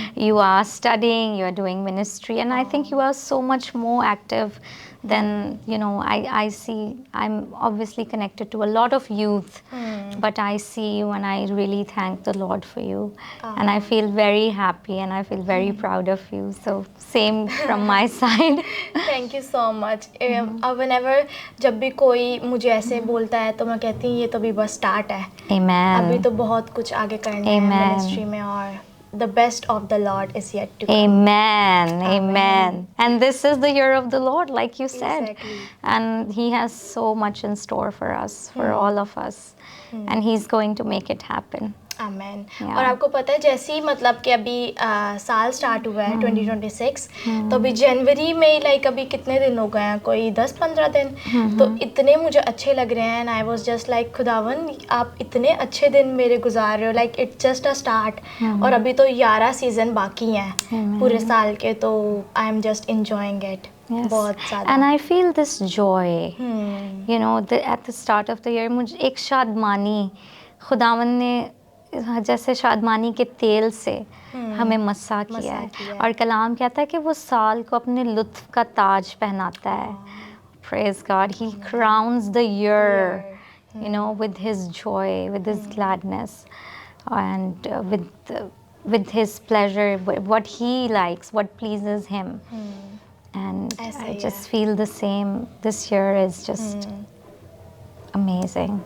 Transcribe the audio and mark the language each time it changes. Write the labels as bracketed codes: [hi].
[en] You are studying, you are doing ministry, and I think you are so much more active than, you know, I see, I'm obviously connected to a lot of youth, but I see you and I really thank the Lord for you. And I feel very happy and I feel very proud of you. So same from my side. Thank you so much. [hi] अब whenever जब भी कोई मुझे ऐसे बोलता है तो मैं कहती हूँ ये तो अभी बस स्टार्ट है, [en] Amen. [hi] अभी तो बहुत कुछ आगे करना है [en] Amen. [hi] मिनिस्ट्री में, और [en] the best of the Lord is yet to come. Amen. Amen. And this is the year of the Lord, like you said. Exactly. And He has so much in store for us, for all of us. And He's going to make it happen. Amen. Yeah. [hi] और आपको पता है जैसे ही मतलब कि अभी साल start हुआ है 2026, तो अभी जनवरी में लाइक अभी कितने दिन हो गए हैं, कोई 10-15 दिन, तो इतने मुझे अच्छे लग रहे हैं. [en] and I was just like [hi] खुदावन आप इतने अच्छे दिन मेरे गुजार रहे हो, [en] Like it's just a start. [hi] और अभी तो 11 सीज़न बाकी हैं पूरे साल के, तो [en] I am just enjoying it [hi] बहुत ज़्यादा. [en] And I feel this joy. You know, at the start of the year, [hi] मुझे एक शादमानी, खुदावन ने जैसे शादमानी के तेल से हमें मस्सा किया है. और कलाम कहता है कि वो साल को अपने लुत्फ का ताज पहनाता है. [en] Praise God. He crowns the year, you know, with His joy, with His gladness, and with His pleasure, what He likes, what pleases Him. And I just feel the same. This year is just amazing.